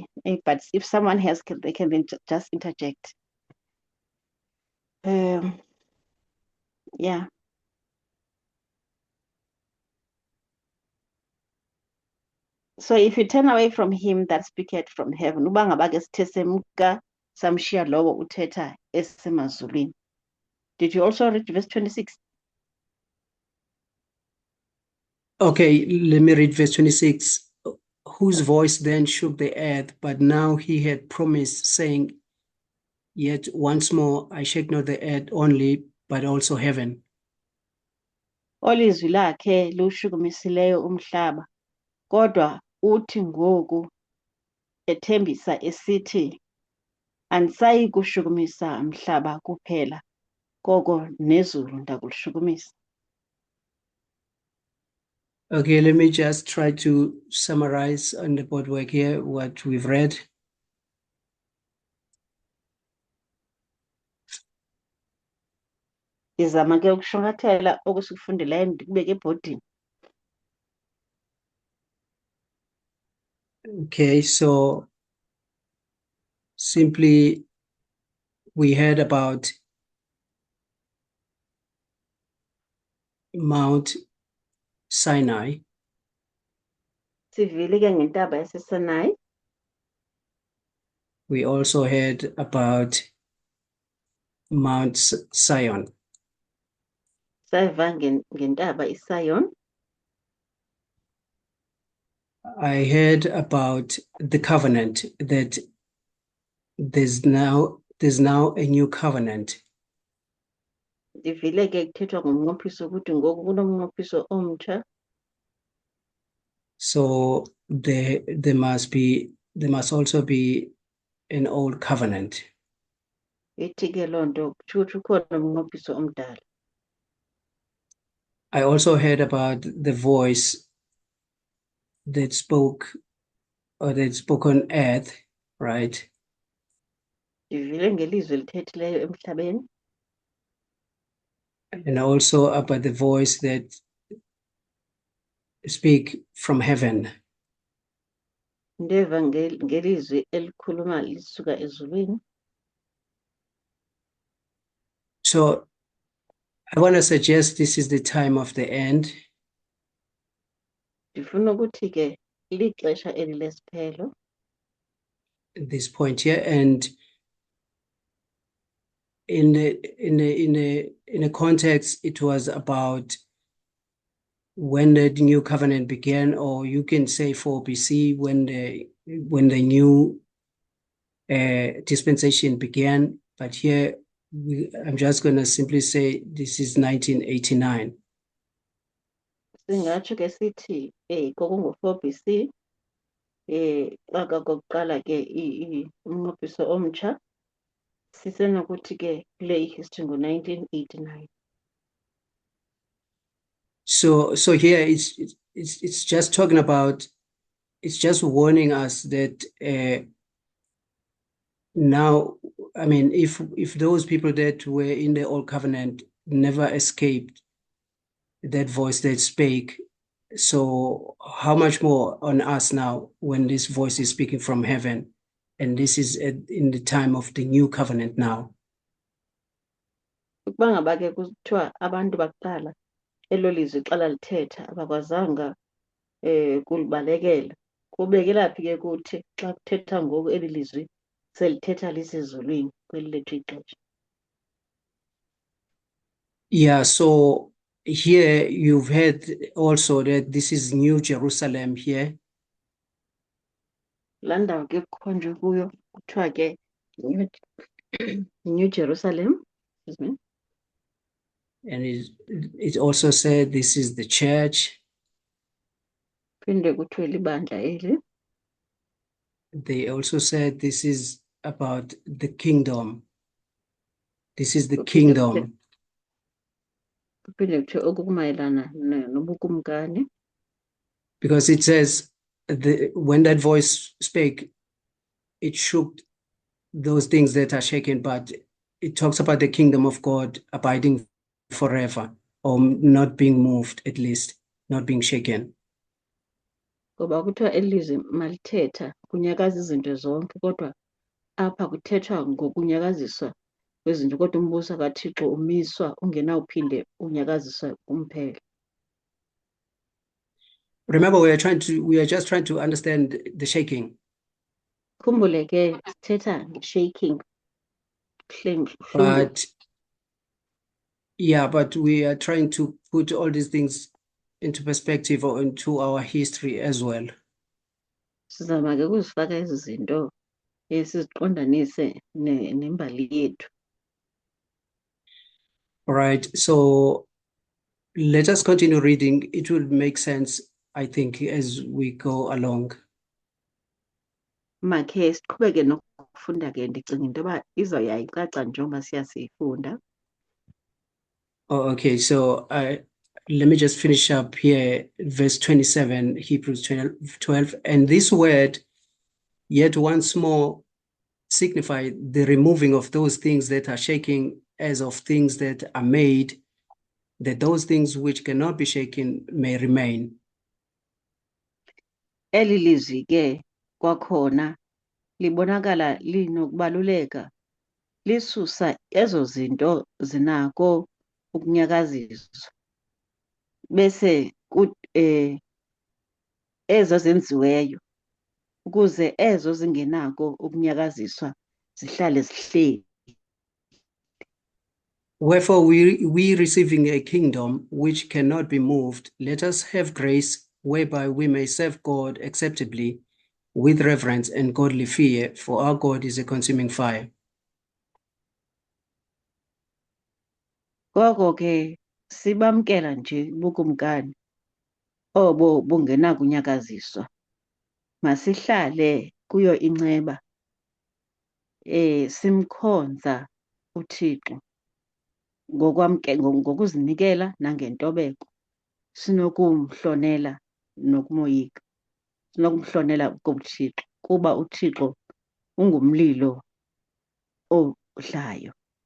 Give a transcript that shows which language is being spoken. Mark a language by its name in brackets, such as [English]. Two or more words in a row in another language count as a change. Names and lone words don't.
[English] But if someone has, they can just interject. Yeah. So if you turn away from him that speaketh from heaven, [Xhosa] uba ngaba ke sithe semka samshiya lowo uthetha esemazulwini. [English] Did you also read verse 26? Okay, let me read verse 26. Whose voice then shook the earth, but now he had promised, saying, Yet once more I shake not the earth only, but also heaven. [Xhosa] Olizwi lakhe lushukumisileyo umhlaba, kodwa uthi ngoku ethembisa esithi, andisayi kushukumisa umhlaba kuphela, koko nezulu ndakulishukumisa. [English] Okay, let me just try to summarize on the boardwork here what we've read. [Xhosa] Ndizama ke ukushwankathela okusikufundeleyo ndikubeke ebhodini. [English] Okay, so simply we heard about Mount Sinai. [Xhosa] Sivile ke ngentaba yaseSinai. [English] We also heard about Mount Zion. [Xhosa] Sayiva ngentaba iSiyon. [English] I heard about the covenant, that there's now a new covenant. [Xhosa] Ndivile ke kuthethwa ngomnqophiso ukuthi ngoku kunomnqophiso omtsha. [English] So there must also be an old covenant. [Xhosa] Ithi ke loo nto kutsho ukuthi ukhona umnqophiso omdala. [English] I also heard about the voice that spoke on earth, right? [Xhosa] Ndivile ngelizwi elithethileyo emhlabeni. [English] And also about the voice that speak from heaven. [Xhosa] Ndeva ngelizwi elikhuluma lisuka ezulwini. [English] So I want to suggest this is the time of the end. [Xhosa] Ndifuna ukuthi ke lixesha eli lesiphelo. [English] At this point here, and in a context, it was about when the new covenant began, or you can say 4 BC, when the new dispensation began. But here, I'm just going to simply say this is 1989. [Xhosa] Singatsho ke sithi kwakungo-4 BC xa kokuqala ke umnqophiso omtsha, sisenokuthi ke kule ihistory ngo-1989. [English] So here it's just talking about, it's just warning us that now, I mean, if those people that were in the old covenant never escaped that voice that spake, so how much more on us now when this voice is speaking from heaven, and this is in the time of the new covenant now. [Xhosa] Ukuba ngaba ke kuthiwa abantu bakuqala elo lizwi xa lalithetha abakwazanga kulibalekela, kubekelaphi ke kuthi xa kuthetha ngoku eli lizwi selithetha lisezulwini kweli lethu ixesha. [English] Yeah, so here you've heard also that this is New Jerusalem here. [Xhosa] Laa ndawo ke kukhonjwe kuyo kuthiwa ke New Jerusalem. [English] Excuse me. And it also said this is the church. [Xhosa] Phinde kuthiwe libandla eli. [English] They also said this is about the kingdom. This is the kingdom. [Xhosa] Kuphinde kuthiwe oku kumayelana nobukumkani. [English] Because it says when that voice spake, it shook those things that are shaken, but it talks about the kingdom of God abiding forever, or not being moved, at least, not being shaken. [Xhosa] Ngoba kuthiwa eli lizwi malithetha kunyakaza izinto zonke, kodwa apha kuthethwa ngokunyakaziswa kwezinto, kodwa umbuso kaThixo umiswa ungenawuphinde unyakaziswa kumphela. [English] Remember, we are just trying to understand the shaking. [Xhosa] Khumbule ke sithetha shaking. [English] But yeah, but we are trying to put all these things into perspective or into our history as well. [Xhosa] Sizama ke ukuzifaka ezi zinto siziqondanise nembali yethu. [English] All right, so let us continue reading. It will make sense, I think, as we go along. [Xhosa] Makhe siqhubeke nokufunda ke, ndicinga into yoba izawuya icaca njengoba siyasifunda. [English] Oh, okay, so let me just finish up here, verse 27, Hebrews 12. And this word, yet once more, signify the removing of those things that are shaking as of things that are made, that those things which cannot be shaken may remain. [Xhosa] Eli lizwi ke kwakhona libonakala linokubaluleka, lisusa ezo zinto zinako ukunyakaziswa, bese ezo zenziweyo, ukuze ezo zingenako ukunyakaziswa zihlale zihleli. [English] Wherefore, we receiving a kingdom which cannot be moved, let us have grace whereby we may serve God acceptably with reverence and godly fear, for our God is a consuming fire. [Xhosa] Ngoko ke sibamkela nje ubukumkani obo bungenakunyakaziswa, masihlale kuyo inceba, simkhonza uThixo ngokuzinikela nangentobeko, sinokumhlonela nokumoyika, sinokumhlonela kuThixo, kuba uThixo ungumlilo odlayo.